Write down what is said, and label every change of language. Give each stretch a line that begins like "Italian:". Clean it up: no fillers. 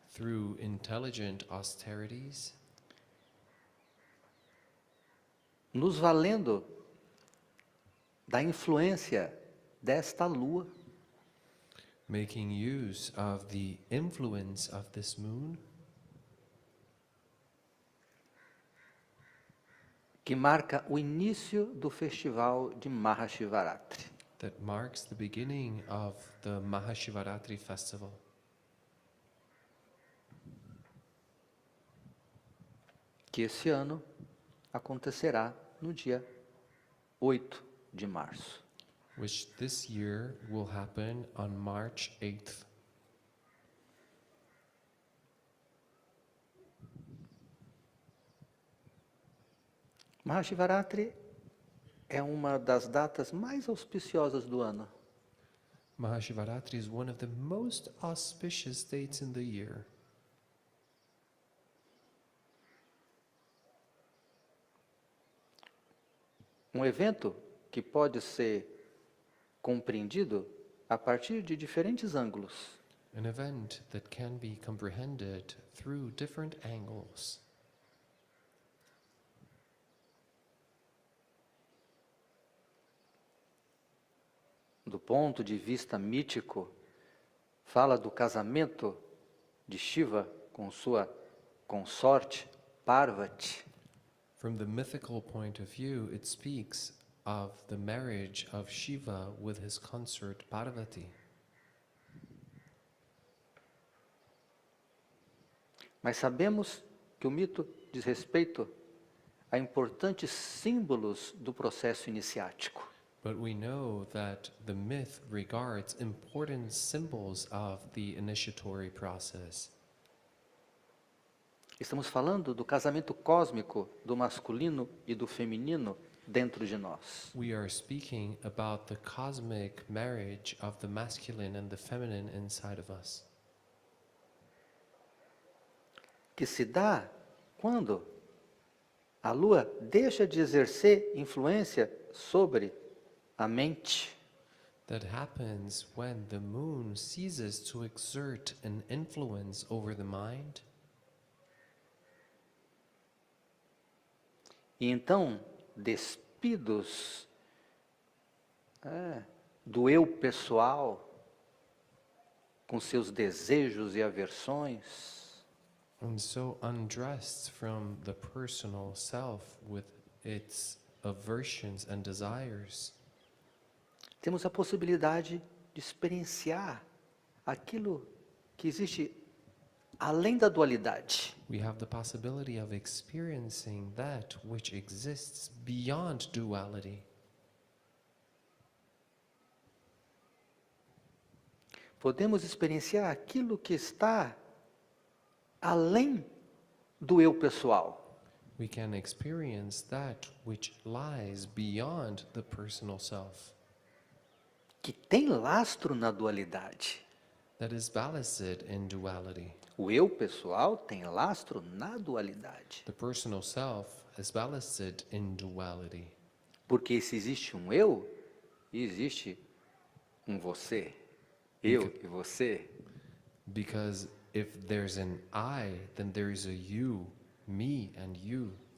English: through intelligent austerities,
Portuguese: nos valendo da influência desta lua,
English: making use of the influence of this moon
Portuguese: que marca o início do festival de Mahashivaratri.
English: that marks the beginning of the Mahashivaratri festival,
Portuguese: Que esse ano acontecerá no dia 8 de março.
English: which this year will happen on March 8th.
Portuguese: Mahashivaratri é uma das datas mais auspiciosas do ano.
English: Mahashivaratri is one of the most auspicious dates in the year.
Portuguese: Um evento que pode ser compreendido a partir de diferentes ângulos.
English: An event that can be comprehended through different angles.
Portuguese: Do ponto de vista mítico, fala do casamento de Shiva com sua consorte Parvati.
English: From the mythical point of view, it speaks of the marriage of Shiva with his consort Parvati.
Portuguese: Mas sabemos que o mito diz respeito a importantes símbolos do processo iniciático.
English: But we know that the myth regards important symbols of the initiatory process.
Portuguese: Estamos falando do casamento cósmico do masculino e do feminino dentro de nós.
English: We are speaking about the cosmic marriage of the masculine and the feminine inside of us,
Portuguese: Que se dá quando a lua deixa de exercer influência sobre a mente
English: that happens when the moon ceases to exert an influence over the mind,
Portuguese: e então, despidos do eu pessoal, com seus desejos e aversões,
English: and so undressed from the personal self with its aversions and desires.
Portuguese: Temos a possibilidade de experienciar aquilo que existe além da dualidade.
English: We have the possibility of experiencing that which exists beyond duality.
Portuguese: Podemos experienciar aquilo que está além do eu pessoal.
English: We can experience that which lies beyond the personal self,
Portuguese: Que tem lastro na dualidade.
English: that is ballasted in duality.
Portuguese: O eu pessoal tem lastro na dualidade.
English: The personal self is ballasted in duality.
Portuguese: Porque se existe um eu, existe um você. Eu e você.
English: Because if there's an I, then there is a you, me and you.